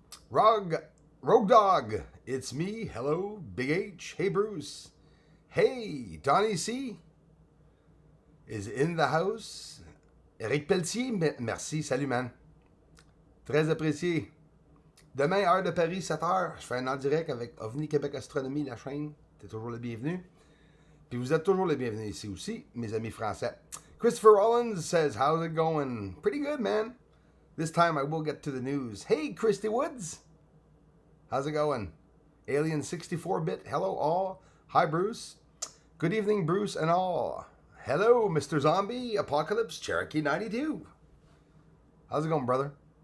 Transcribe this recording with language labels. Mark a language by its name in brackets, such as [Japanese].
[English] Rogue Dog, it's me. Hello, Big H. Hey, Bruce. Hey, Donnie C is in the house. [French] Eric Pelletier, merci. Salut, man. Très apprécié. Demain, heure de Paris, 7h, je fais un en direct avec OVNI Québec Astronomie, la chaîne. T'es toujours le bienvenu. Puis vous êtes toujours les bienvenus ici aussi, mes amis français. [English] Christopher Rollins says, how's it going? Pretty good, man. This time I will get to the news. Hey, Christy Woods. How's it going? Alien 64-bit. Hello, all. Hi, Bruce. Good evening, Bruce and all. Hello, Mr. Zombie, Apocalypse, Cherokee 92. How's it going, brother?